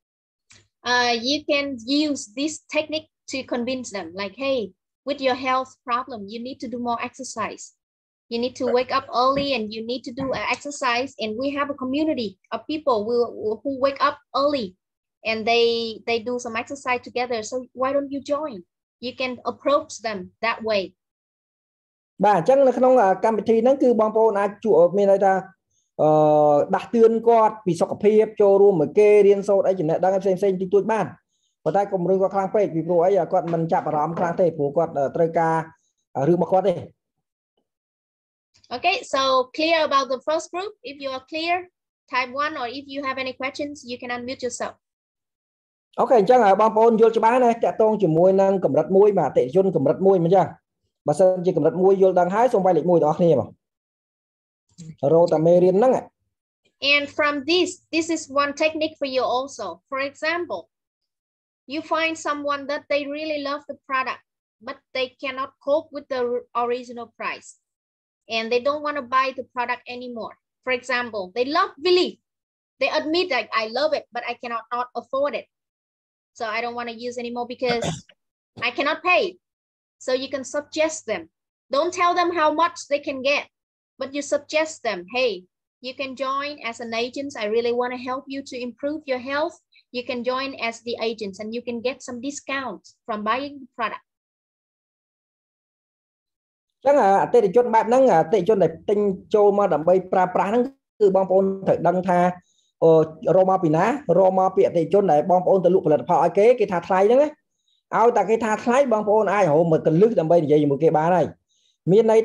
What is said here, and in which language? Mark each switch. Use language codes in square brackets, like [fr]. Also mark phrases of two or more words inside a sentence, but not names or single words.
[en] You can use this technique to convince them like, hey, with your health problem, you need to do more exercise. You need to wake up early and you need to do exercise. And we have a community of people who wake up early and they do some exercise together. So why don't you join? You can approach them that way. [km] បាទអញ្ចឹងនៅក្នុងកម្មវិធីហ្នឹងគឺបងប្អូនអាចជួបមានន័យថាដាស់តឿនគាត់ពីសុខភាពចូលរួមមួយគេរៀនសូត្រអីចំណេះដឹងផ្សេងៗតិចតួចបានប៉ុន្តែកុំរឿងគាត់ខ្លាំងពេកពីព្រោះអីគាត់មិនចាប់អារម្មណ៍ខ្លាំងទេព្រោះគាត់ត្រូវការរឿងរបស់គាត់ទេ [en] Okay, so clear about the first group. If you are clear, type 1 or if you have any questions, you can unmute yourself. [km] អូខេអញ្ចឹងបងប្អូនយល់ច្បាស់ណាតកតងជាមួយនឹងកម្រិត1បាទអតិថិជនកម្រិត1មិនចឹងបើសិនជាកម្រិត1យល់ដឹងហើយសូមបាយលេខ1បងប្អូនគ្នាបងរកតាមេរៀនហ្នឹង [en] And from this is one technique for you also. For example, you find someone that they really love the product, but they cannot cope with the original price. And they don't want to buy the product anymore. For example, they love Believe. They admit that I love it, but I cannot not afford it. So I don't want to use anymore because I cannot pay. So you can suggest them. Don't tell them how much they can get, but you suggest them, hey, you can join as an agent. I really want to help you to improve your health. You can join as the agents and you can get some discounts from buying the product. [km] ចឹងអតិថិជនបែបហ្នឹងអតិថិជនដែលទិញចូលមកដើម្បីប្រើប្រាស់ហ្នឹងគឺបងប្អូនត្រូវដឹងថារកមកពីណារកមកពីអតិថិជនដែលបងប្អូន ទៅលក់ផលិតផលឲ្យគេថាថ្លៃហ្នឹងណាឲ្យតែគេថាថ្លៃបងប្អូនអាចរកមកកលឹះដើម្បីនិយាយជាមួយគេបានហើយមានន័យ